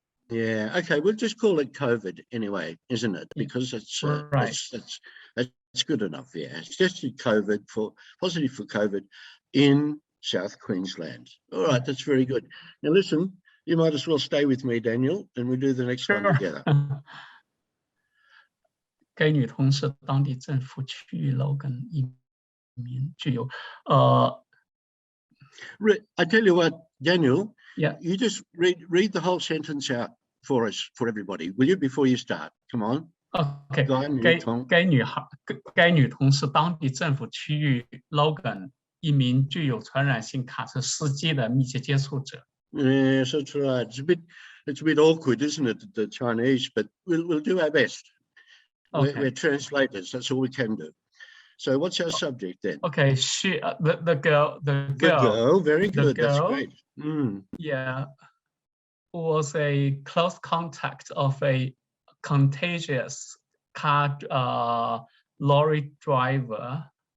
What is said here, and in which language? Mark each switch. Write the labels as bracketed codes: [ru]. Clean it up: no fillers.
[en] Yeah, okay, we'll just call it COVID anyway, isn't it? Because it's that's good enough. Yeah, it's tested COVID positive for COVID in South Queensland. All right, that's very good. Now listen, you might as well stay with me, Daniel, and we'll do the next one together. [zh] 该女童是当地政府区域 Logan 一名具有 [en] I tell you what, Daniel, yeah, you just read the whole sentence out for us, for everybody, will you, before you start? Come on. [zh] OK， 该女童是当地政府区域 Logan 一名具有传染性卡车司机的密切接触者。 [en] Yes, that's right. It's a bit awkward, isn't it, the Chinese? But we'll do our best. Okay. We're translators. That's all we can do. So, what's our subject then? Okay, the girl. Very good. That's great. Yeah, was a close contact of a contagious lorry driver.